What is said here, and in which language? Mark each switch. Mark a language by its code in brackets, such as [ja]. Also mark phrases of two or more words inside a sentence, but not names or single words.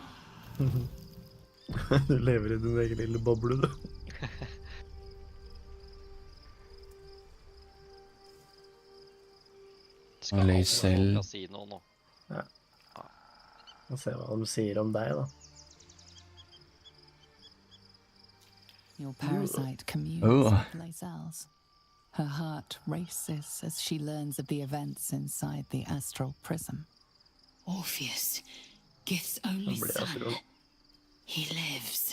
[no] Du lever i din egen lille boble, du. Skal alle på kasino nå. Ja. Få se hva de sier om deg, da. [en] Your parasite communes with Blazell's. Her heart races as she learns of the events inside the astral prism. Orpheus, Gith's only son. He lives.